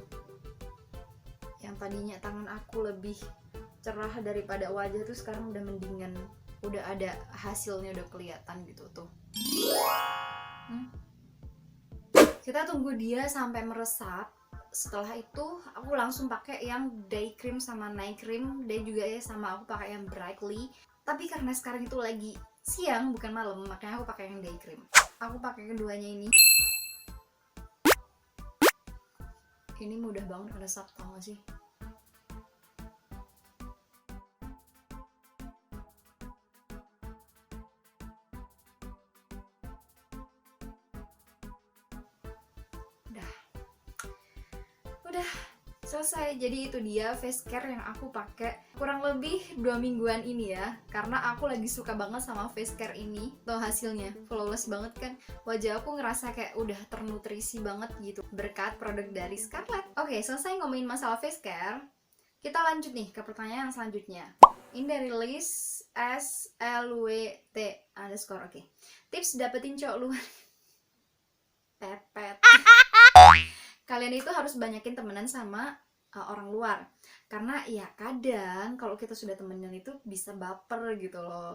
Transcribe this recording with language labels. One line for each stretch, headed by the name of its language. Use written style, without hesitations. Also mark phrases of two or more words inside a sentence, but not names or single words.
Indonesian: Yang tadinya tangan aku lebih cerah daripada wajah tuh sekarang udah mendingan. Udah ada hasilnya, udah kelihatan gitu tuh. Kita tunggu dia sampai meresap. Setelah itu aku langsung pakai yang
English: day cream
Indonesian: sama
English: night cream.
Indonesian: Day juga ya sama, aku pakai yang brightly. Tapi karena sekarang itu lagi siang bukan malam, makanya aku pakai yang
English: day cream.
Indonesian: Aku pakai keduanya ini. Ini mudah banget meresap, tau gak sih? Udah selesai. Jadi itu dia
English: face care
Indonesian: yang aku pakai kurang lebih 2 mingguan ini ya, karena aku lagi suka banget sama
English: face care
Indonesian: ini. Tuh hasilnya flawless banget kan, wajah aku ngerasa kayak udah ternutrisi banget gitu berkat produk dari Scarlett. Oke, selesai ngomongin masalah
English: face care,
Indonesian: kita lanjut nih ke pertanyaan yang selanjutnya. Ini dari list SLWT underscore. Oke, tips dapetin cowok luar. Pepet. Kalian itu harus banyakin temenan sama orang luar, karena ya kadang kalau kita sudah temenan itu bisa baper gitu loh.